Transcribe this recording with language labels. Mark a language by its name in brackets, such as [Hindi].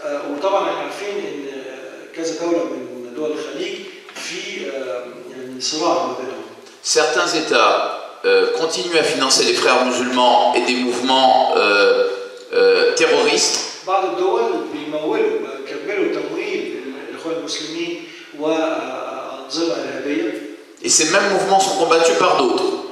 [Arabic] وطبعا احنا عارفين ان كذا دوله من دول الخليج في يعني صراع ما بينهم. [French] Certains États continuent à financer les frères musulmans et des mouvements terroristes. [Arabic] بعض الدول بيكملوا تمويل الاخوان المسلمين وانظمه ارهابيه. [French] Et ces mêmes mouvements sont combattus par d'autres.